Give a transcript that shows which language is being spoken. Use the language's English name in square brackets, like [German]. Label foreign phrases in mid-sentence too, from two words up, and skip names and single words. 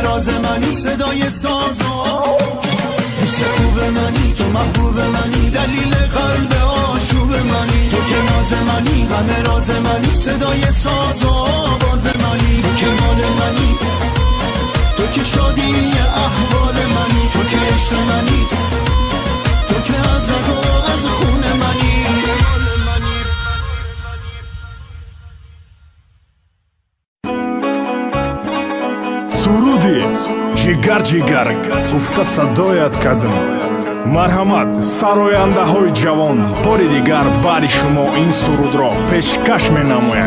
[Persian] راز منی، صدای ساز و حس خوب منی، تو محبوب منی، دلیل قلب آشوب منی، تو که ناز منی، همه راز منی، صدای ساز و آواز منی، تو که مال منی، تو که شادی احوال منی، تو که عشق منی، تو که از رگ و از خون منی. [Tajik] суруди ҷигар ҷигар гуфта садоят кардим. марҳамат сарояндаҳои ҷавон, бори дигар бари шумо ин сурудро пешкаш менамояд.